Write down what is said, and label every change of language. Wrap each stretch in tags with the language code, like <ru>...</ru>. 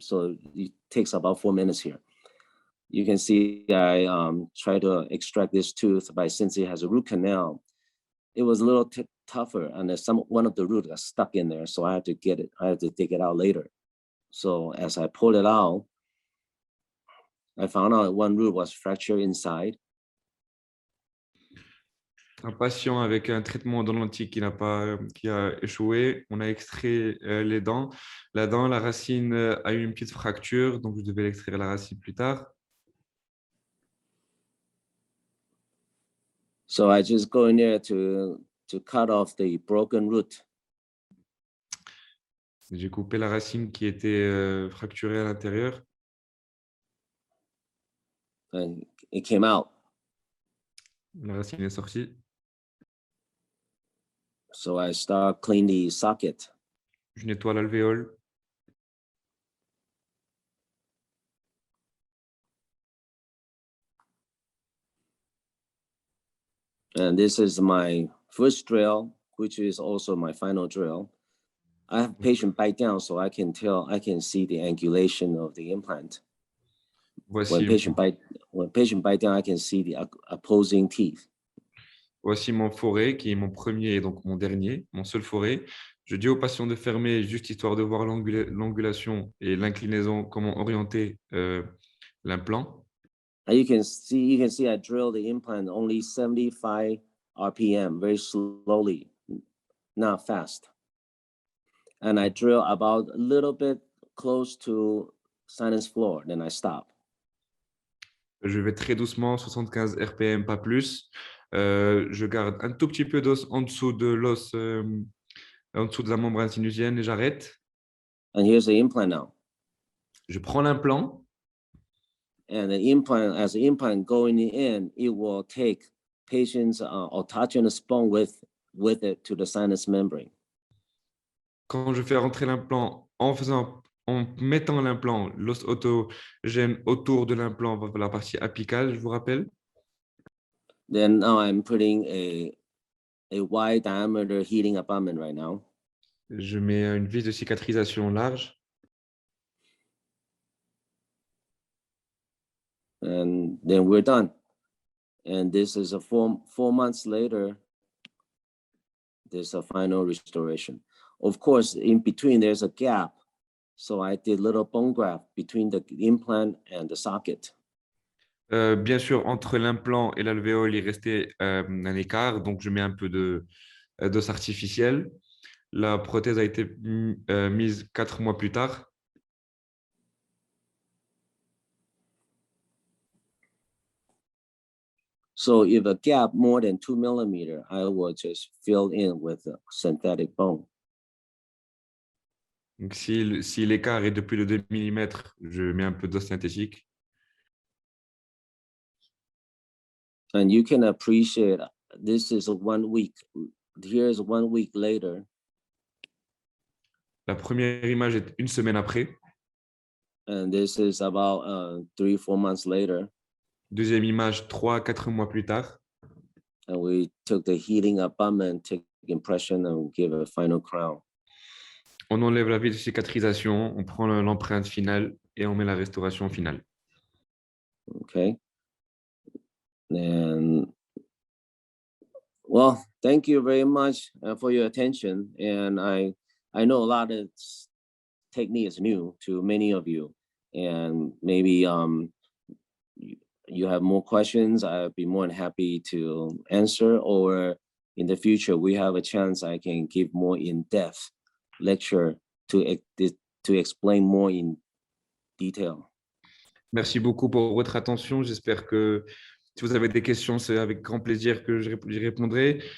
<en>So it takes about 4 minutes here. You can see I try to extract this tooth, but since it has a root canal, it was a little tougher, and one of the roots got stuck in there, so I had to dig it out later. So as I pulled it out, I found out 1 root was fractured inside.</en> <fr>Un patient avec un traitement endodontique qui a échoué. On a extrait les dents. La racine a eu une petite fracture, donc je devais l'extraire la racine plus tard.</fr> <en>So I just go in there to cut off the broken root.</en> <fr>J'ai coupé la racine qui était fracturée à l'intérieur.</fr> <en>And it came out.</en> <fr>La racine est sortie.</fr> <en>So I start clean the socket.</en> <fr>Je nettoie l'alvéole.</fr> <en>And this is my first drill, which is also my final drill. I have patient bite down, so I can see the angulation of the implant. When patient bite down, I can see the opposing teeth.</en> <fr>Voici mon forêt, qui est mon premier et donc mon dernier, mon seul forêt. Je dis aux patients de fermer juste histoire de voir l'angulation et l'inclinaison, comment orienter l'implant.</fr> <en>And you can see I drill the implant only 75 RPM, very slowly, not fast. And I drill about a little bit close to sinus floor, then I stop.</en> <fr>Je vais très doucement, 75 RPM, pas plus. Je garde un tout petit peu d'os en dessous de l'os, en dessous de la membrane sinusienne et j'arrête.</fr> <en>And here's the implant now.</en> <fr>Je prends l'implant.</fr> <en>And the implant, as the implant going in, it will take patient's autogenous bone with it to the sinus membrane.</en> <fr>Quand je fais rentrer l'implant en mettant l'implant, l'os autogène autour de l'implant, la partie apicale, je vous rappelle.</fr> <en>Then now I'm putting a wide diameter heating abutment right now.</en> <fr>Je mets une vis de cicatrisation large.</fr> <en>And then we're done. And this is a 4 months later, there's a final restoration. Of course, in between there's a gap. So I did little bone graft between the implant and the socket.</en> <fr>Bien sûr, entre l'implant et l'alvéole, il restait un écart, donc je mets un peu d'os artificiel. La prothèse a été mise 4 mois plus tard.</fr> <en>So if a gap more than 2 millimeters, I will just fill in with a synthetic bone.</en> <fr>Donc, si l'écart est de plus de 2 mm, je mets un peu d'os synthétique.</fr> <en>And you can appreciate, this is 1 week. Here's 1 week later.</en> <fr>La première image est une semaine après.</fr> <en>And this is about 3-4 months later.</en> <fr>Deuxième image, 3-4 mois plus tard.</fr> <en>And we took the heating abutment, take impression, and give a final crown.</en> <fr>On enlève la vis de cicatrisation, on prend l'empreinte finale et on met la restauration finale.</fr> <en>Okay. And well, thank you very much for your attention. And I know a lot of technique is new to many of you, and maybe you have more questions. I'd be more than happy to answer, or in the future we have a chance I can give more in-depth lecture to explain more in detail.</en> <fr>Merci beaucoup pour votre attention. J'espère que si vous avez des questions, c'est avec grand plaisir que j'y répondrai.</fr>